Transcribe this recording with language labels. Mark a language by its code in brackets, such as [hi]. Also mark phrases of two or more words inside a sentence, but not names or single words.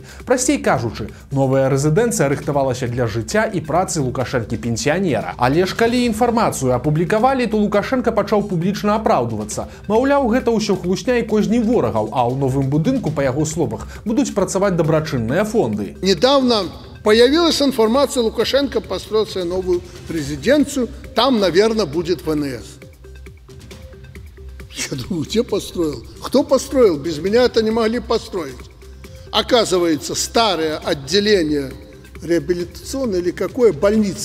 [be] Прасцей кажучы, новая рэзідэнцыя рыхтавалася для жыцця і працы Лукашэнкі-пенсіянера. Але ж калі інфармацыю апублікавалі, то Лукашенко пачаў публічна апраўдвацца. Маўляў, гэта ўсё хлусня і козні ворагаў, а ў новым будынку, па яго словах, будуць працаваць дабрачынныя фонды. [ru] Недавно появилась информация, Лукашенко построил себе новую резиденцию, там, наверное, будет ВНС. Я думаю, где построил? Кто построил? Без меня это не могли построить. Оказывается, старое отделение реабилитационной или какой больницы.